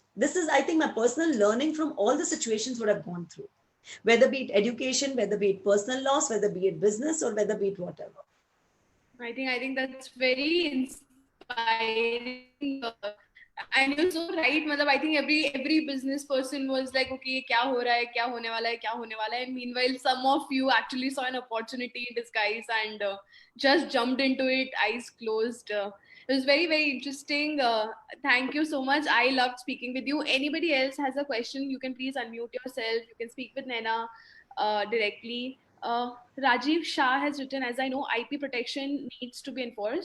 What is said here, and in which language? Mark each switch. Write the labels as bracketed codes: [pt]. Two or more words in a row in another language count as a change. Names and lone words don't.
[en] This is, I think, my personal learning from all the situations what I've gone through, whether be it education, whether be it personal loss, whether be it business, or whether be it whatever. I think that's very inspiring. And you're so right. I think every business person was like, okay, [hi] क्या हो रहा है, क्या होने वाला है, क्या होने वाला है. [en] And meanwhile, some of you actually saw an opportunity in disguise and just jumped into it, eyes closed. It was very, very interesting. Thank you so much. I loved speaking with you. Anybody else has a question, you can please unmute yourself. You can speak with Naina directly. Rajiv Shah has written, as I know, IP protection needs to be enforced.